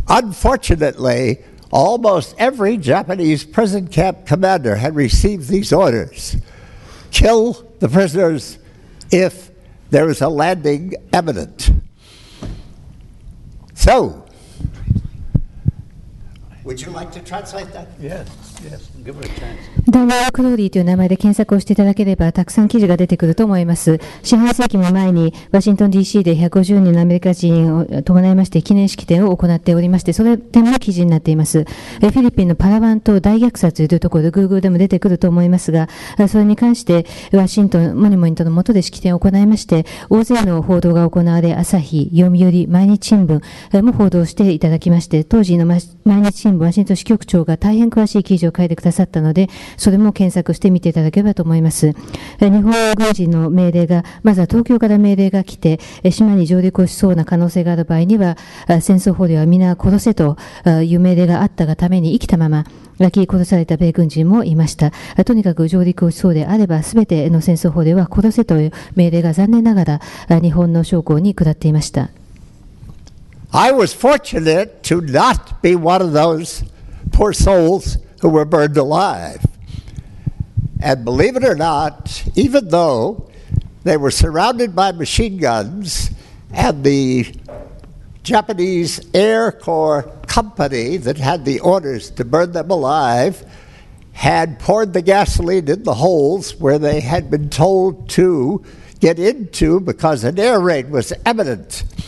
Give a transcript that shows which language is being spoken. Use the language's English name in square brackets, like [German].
[English] Unfortunately, almost every Japanese prison camp commander had received these orders. Kill the prisoners if there is a landing imminent. So, would you like to translate that? Yes, give it a chance. [Japanese] ダニエル・クローリーという名前で検索をしていただければたくさん記事が出てくると思います。四半世紀も前にワシントン DC で150人のアメリカ人を伴いまして記念式典を行っておりまして、それでも記事になっています。フィリピンのパラワン島大虐殺というところで Google でも出てくると思いますが、それに関してワシントンモニュメントの下で式典を行いまして、大勢の報道が行われ、朝日、読売、毎日新聞も報道していただきまして、当時の毎日新聞ワシントン支局長が大変詳しい記事を書いてくださったので、それも検索してみていただければと思います。日本軍人の命令が、まずは東京から命令が来て、島に上陸をしそうな可能性がある場合には、戦争捕虜は皆殺せという命令があったがために生きたまま、焼き殺された米軍人もいました。とにかく上陸をしそうであれば、すべての戦争捕虜は殺せという命令が残念ながら、日本の将校に下っていました。 [English] I was fortunate to not be one of those poor souls who were burned alive. And believe it or not, even though they were surrounded by machine guns and the Japanese Air Corps company that had the orders to burn them alive had poured the gasoline in the holes where they had been told to get into because an air raid was imminent.